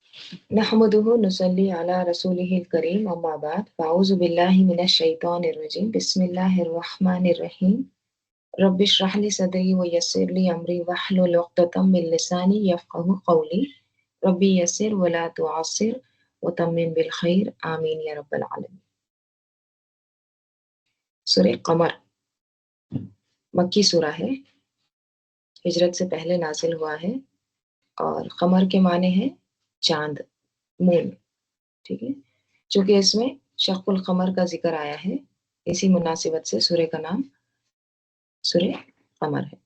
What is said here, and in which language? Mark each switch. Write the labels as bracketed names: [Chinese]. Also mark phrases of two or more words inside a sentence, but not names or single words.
[Arabic] نحمده ونصلي على رسوله الكريم أما بعد فأعوذ بالله من الشيطان الرجيم بسم الله الرحمن الرحيم رب اشرح لي صدري ويسر لي أمري واحلل عقدة من لساني يفقهوا قولي رب يسر ولا تعسر وتمم بالخير آمين يا رب العالمين. [Urdu] سورہ قمر مکی سورہ ہے، ہجرت سے پہلے نازل ہوا ہے اور قمر کے معنی ہیں چاند، مون. ٹھیک ہے، چونکہ اس میں شق القمر کا ذکر آیا ہے، اسی مناسبت سے سورہ کا نام سورہ قمر ہے.